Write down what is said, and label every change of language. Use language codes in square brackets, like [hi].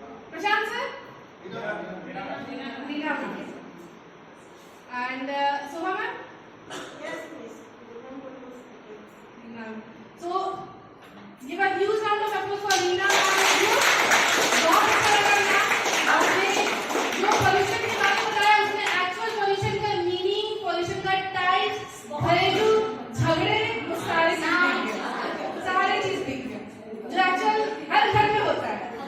[en] Prashant sir, Reena ma'am, and Soha ma'am. Yes, please. So give a huge round of applause for Reena ma'am. [hi] बहुत अच्छा लगा ma'am, आपने जो pollution की बात बताया उसमें एक्चुअल पॉल्यूशन का मीनिंग, पॉल्यूशन का टाइप, घरेलू झगड़े, वो सारे चीज दिख गए जो एक्चुअल हर घर में होता है।